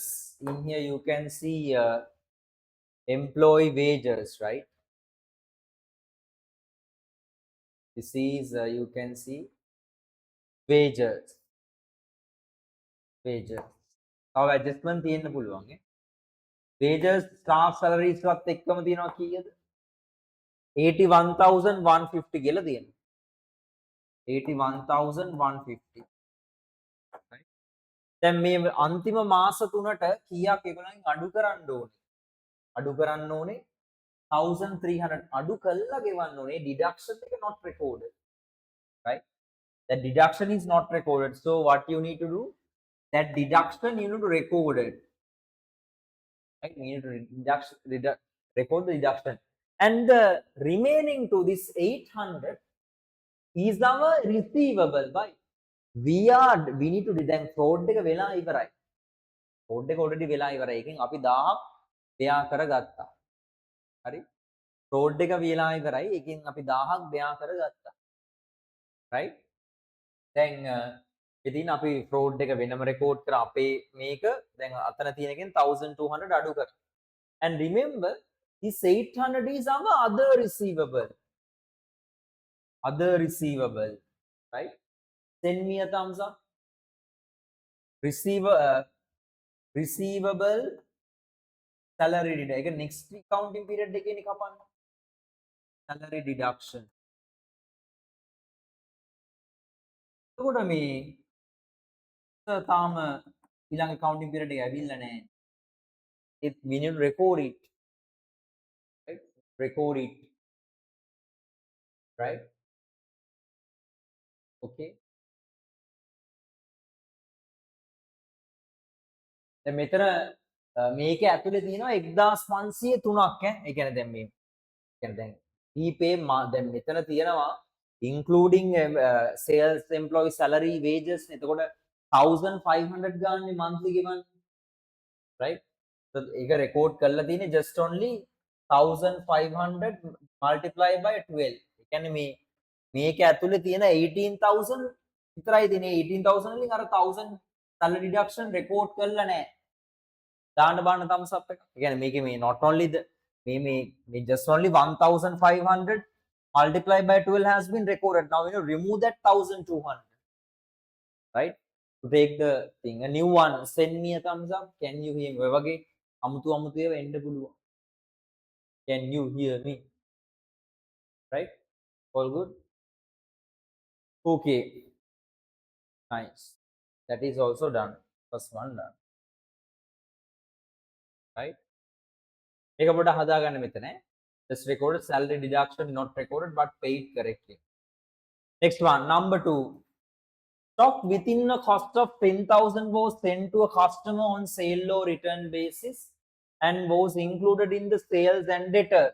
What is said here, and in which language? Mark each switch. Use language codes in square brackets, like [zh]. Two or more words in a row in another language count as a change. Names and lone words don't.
[en] In here you can see employee wages, right? This is you can see wages. Wages. How adjustment [si] තියෙන්න පුළුවන් ඈ. [en] Wages staff salaries [si] වත් එක්කම තියෙනවා කීයද? 81,150 කියලා තියෙනවා. 81,150. [en] Right? [si] දැන් මේ අන්තිම මාස තුනට කීයක් ඒගොල්ලන් අඩු කරන්න ඕනේ? අඩු කරන්න ඕනේ 1,300 අඩු කළා ගෙවන්න ඕනේ. [en] Deduction එක not recorded. Right? That deduction is not recorded. So what you need to do? That deduction you need to record it. Right? You need to record the deduction. And the remaining to this 800 is our receivable. By we need to then fraud [si] එක වෙලා ඉවරයි. fraud එක already වෙලා ඉවරයි. එකෙන් අපි 1000ක් බෙයා කරගත්තා. හරි? fraud එක වෙලා ඉවරයි. එකෙන් අපි 1000ක් බෙයා කරගත්තා. right? දැන් ඉතින් අපි fraud එක වෙනම record කර අපේ මේක දැන් අතන තියෙන එකෙන් 1,200 අඩු කරා. [en] And remember this 800 is our other receivable. Other receivable, right? Send me a thumbs up. Receivable salary deduction. Next accounting period [si] එකේනේ කපන්න. [en] Salary deduction. [si] එතකොට මේ තාම ඊළඟ accounting period එක ඇවිල්ලා නැහැ. [en] We need to record it. Right? Record it. Right? Okay. [si] දැන් මෙතන මේක ඇතුලේ තියෙනවා 1,503ක් ඈ. ඒ කියන්නේ දැන් මේ කියන්නේ දැන් pay දැන් මෙතන තියෙනවා [en] including sales employee salary wages [si] නේ. එතකොට 1,500 ගානේ monthly ගෙවන්නේ. Right? [en] So ඒක record [si] කරලා තියෙන්නේ [en] just only 1500 multiplied by 12. [si] ඒ කියන්නේ මේක ඇතුලේ තියෙන 18000 විතරයි තියෙන්නේ. 18000 වලින් අර 1000 [en] salary deduction record [si] කරලා නැහැ. දාන්න බාන්න [en] thumbs up [si] එක. ඒ කියන්නේ මේකේ මේ [en] not only the [si] මේ [en] just only 1500 multiplied by 12 [si] has been recorded. [en] Now you know remove that 1200, right? To take the thing. A new one. Send me a thumbs up. Can you hear me? [si] ඔය වගේ අමුතු අමුතු ඒවා එන්න පුළුවන්. [en] Can you hear me? Right? All good? Okay. Nice. That is also done. First one done. Right? [si] ඒක පොඩ්ඩක් හදාගන්න මෙතන. [en] Just recorded salary deduction not recorded but paid correctly. Next one, number 2. Stock within a cost of 10,000 was sent to a customer on sale or return basis and was included in the sales and debtors.